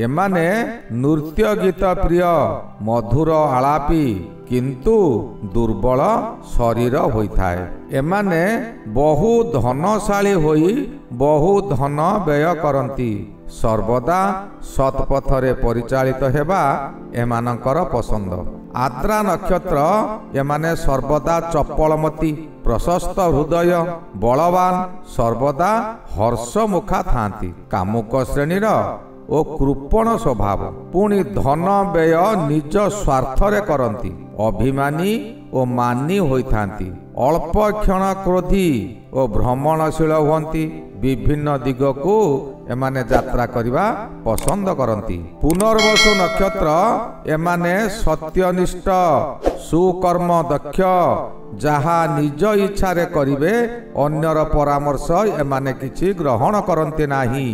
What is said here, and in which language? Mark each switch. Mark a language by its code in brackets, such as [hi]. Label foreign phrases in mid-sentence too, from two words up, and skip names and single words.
[or] ଏମାନେ ନୃତ୍ୟ ଗୀତ ପ୍ରିୟ ମଧୁର ଆଳାପୀ କିନ୍ତୁ ଦୁର୍ବଳ ଶରୀର ହୋଇଥାଏ। ଏମାନେ ବହୁ ଧନଶାଳୀ ହୋଇ ବହୁ ଧନ ବ୍ୟୟ କରତି। ସର୍ବଦା ସତ୍ପଥରେ ପରିଚାଳିତ ହେବା ଏମାନଙ୍କର ପସନ୍ଦ। ଆଦ୍ରା ନକ୍ଷତ୍ର ଏମାନେ ସର୍ବଦା ଚପଳମତି ପ୍ରଶସ୍ତ ହୃଦୟ ବଳବାନ ସର୍ବଦା ହର୍ଷମୁଖା ଥାନ୍ତି। କାମୁକ ଶ୍ରେଣୀର ଓ କୃପଣ ସ୍ୱଭାବ ପୁଣି ଧନ ବ୍ୟୟ ନିଜ ସ୍ୱାର୍ଥରେ କରତି। ଅଭିମାନୀ ଓ ମାନୀ ହୋଇଥାନ୍ତି। ଅଳ୍ପ କ୍ଷଣ କ୍ରୋଧୀ ଓ ଭ୍ରମଣଶୀଳ ହୁଅନ୍ତି। ବିଭିନ୍ନ ଦିଗକୁ ଏମାନେ ଯାତ୍ରା କରିବା ପସନ୍ଦ କରନ୍ତି। ପୁନର୍ବସୁ ନକ୍ଷତ୍ର ଏମାନେ ସତ୍ୟନିଷ୍ଠ, ସୁକର୍ମ ଦକ୍ଷ, ଯାହା ନିଜ ଇଚ୍ଛାରେ କରିବେ, ଅନ୍ୟର ପରାମର୍ଶ ଏମାନେ କିଛି ଗ୍ରହଣ କରନ୍ତି ନାହିଁ।